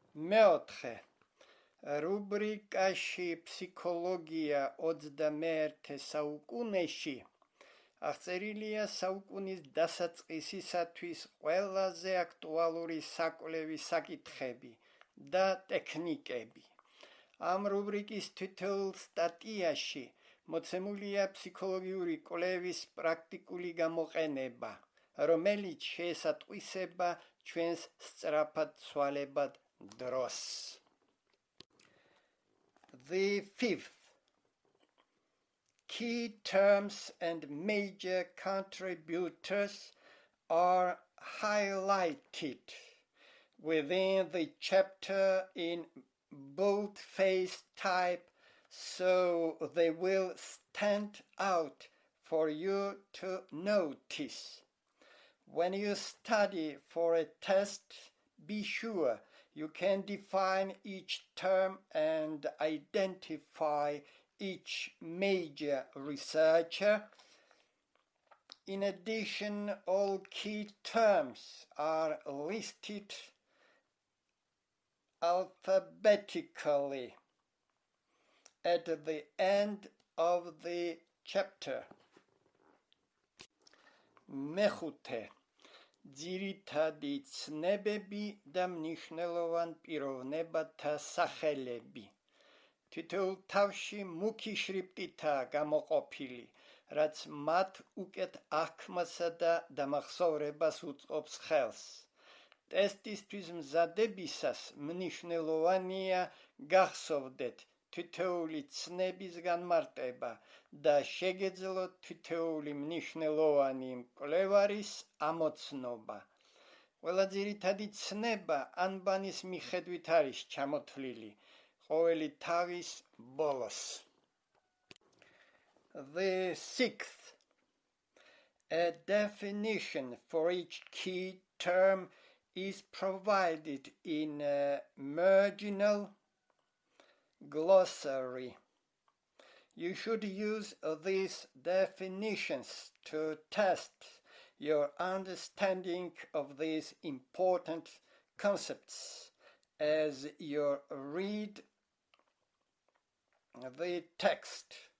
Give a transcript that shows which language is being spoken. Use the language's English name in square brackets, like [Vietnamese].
[Georgian] მეოთხე რუბრიკაში ფსიქოლოგია 21 საუკუნეში აღწერილია საუკუნის დასაწყისისათვის ყველაზე აქტუალური საკვლევი საკითხები და ტექნიკები. ამ რუბრიკის თითოეულ სტატიაში მოცემულია ფსიქოლოგიური კვლევის პრაქტიკული გამოყენება, რომელიც შეესატყვისება ჩვენს სწრაფად ცვალებად დროს. [English] The fifth, key terms and major contributors are highlighted within the chapter in bold-faced type, so they will stand out for you to notice. When you study for a test, be sure you can define each term and identify each major researcher. In addition, all key terms are listed alphabetically at the end of the chapter. [Georgian] მეხუთე ძირითადი ცნებები და მნიშვნელოვან პიროვნებათა სახელები. თითოეულ თავში მუქი შრიფტითაა გამოყოფილი, რაც მათ უკეთ აღქმასა და დამახსოვრებას უწყობს ხელს. ტესტისთვის მზადებისას მნიშვნელოვანია გახსოვდეთ თითოეული ცნების განმარტება და შეგეძლოთ თითოეული მნიშვნელოვანი მკვლევარის ამოცნობა. ყველა ძირითადი ცნება ანბანის მიხედვით არის ჩამოთვლილი ყოველი თავის ბოლოს. [English] The sixth, a definition for each key term is provided in a marginal glossary. You should use these definitions to test your understanding of these important concepts as you read the text.